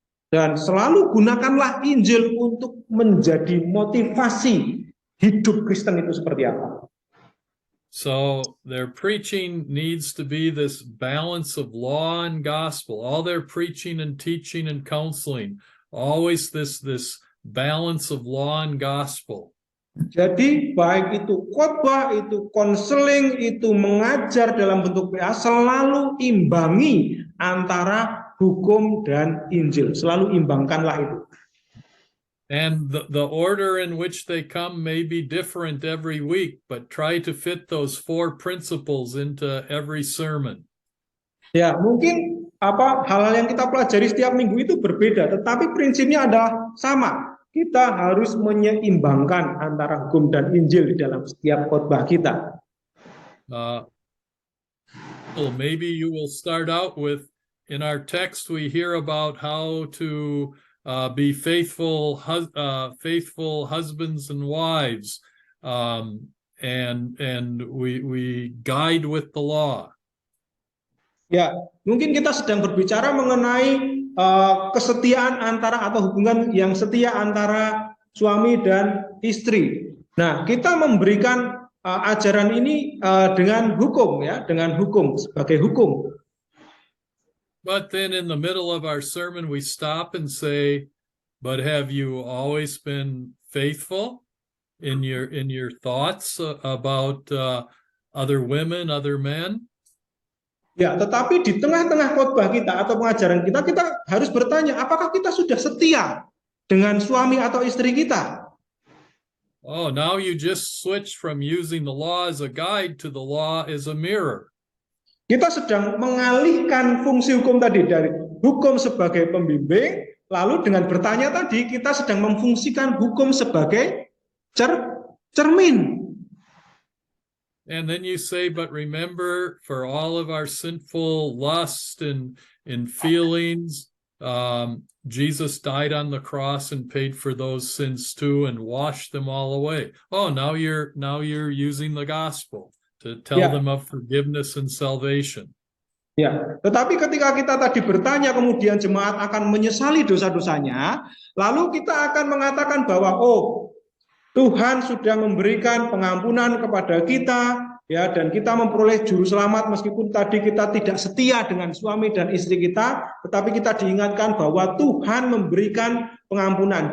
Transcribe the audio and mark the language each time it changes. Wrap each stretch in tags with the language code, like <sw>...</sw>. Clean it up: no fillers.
<id>Dan selalu gunakanlah Injil untuk menjadi motivasi hidup Kristen itu seperti apa.</id> <en>So their preaching needs to be this balance of law and gospel. All their preaching and teaching and counseling, always this balance of law and gospel.</en> <id>Jadi baik itu khotbah, itu konseling, itu mengajar dalam bentuk PA, selalu imbangi antara hukum dan Injil. Selalu imbangkanlah itu.</id> <en>And the order in which they come may be different every week, but try to fit those 4 principles into every sermon.</en> <id>Ya, mungkin hal-hal yang kita pelajari setiap minggu itu berbeda, tetapi prinsipnya adalah sama. Kita harus menyeimbangkan antara hukum dan Injil di dalam setiap khotbah kita.</id> <en>Well, maybe you will start out with, in our text we hear about how to be faithful husbands and wives, and we guide with the law.</en> <id>Ya, mungkin kita sedang berbicara mengenai kesetiaan atau hubungan yang setia antara suami dan istri. Nah, kita memberikan ajaran ini dengan hukum ya, dengan hukum sebagai hukum.</id> <en>But then in the middle of our sermon, we stop and say, but have you always been faithful in your thoughts about other women, other men?</en> <id>Ya, tetapi di tengah-tengah khotbah kita atau pengajaran kita harus bertanya, apakah kita sudah setia dengan suami atau istri kita?</id> <en>Oh, now you just switch from using the law as a guide to the law as a mirror.</en> <id>Kita sedang mengalihkan fungsi hukum tadi dari hukum sebagai pembimbing, lalu dengan bertanya tadi kita sedang memfungsikan hukum sebagai cermin.</id> <en>And then you say, but remember, for all of our sinful lust and feelings, Jesus died on the cross and paid for those sins too and washed them all away. Oh, now you're using the gospel to tell them of forgiveness and salvation.</en> <id>Ya, tetapi ketika kita tadi bertanya kemudian jemaat akan menyesali dosa-dosanya, lalu kita akan mengatakan bahwa Tuhan sudah memberikan pengampunan kepada kita ya, dan kita memperoleh juru selamat meskipun tadi kita tidak setia dengan suami dan istri kita, tetapi kita diingatkan bahwa Tuhan memberikan pengampunan.</id>